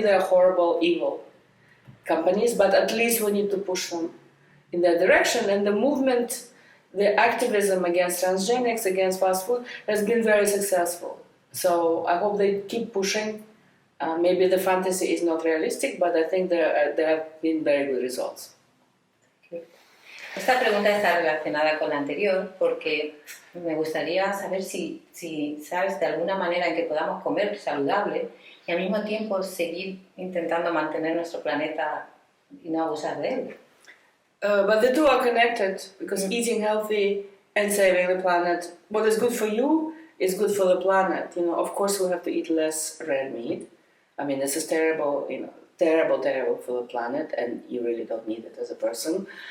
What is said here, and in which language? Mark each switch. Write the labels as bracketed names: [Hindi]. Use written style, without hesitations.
[English] They're horrible, evil companies, but at least we need to push them in that direction. And the movement, the activism against transgenics, against fast food, has been very successful. So I hope they keep pushing. Maybe the fantasy is not realistic, but I think there have been very good results. [Spanish] Esta pregunta está relacionada con la anterior porque me gustaría saber si sabes de alguna manera en que podamos comer saludable y al mismo tiempo seguir intentando mantener nuestro planeta y no abusar de él. [English] But the two are connected because eating healthy and saving the planet, what is good for you is good for the planet. Of course we have to eat less red meat. I mean, this is terrible, terrible for the planet, and you really don't need it as a person.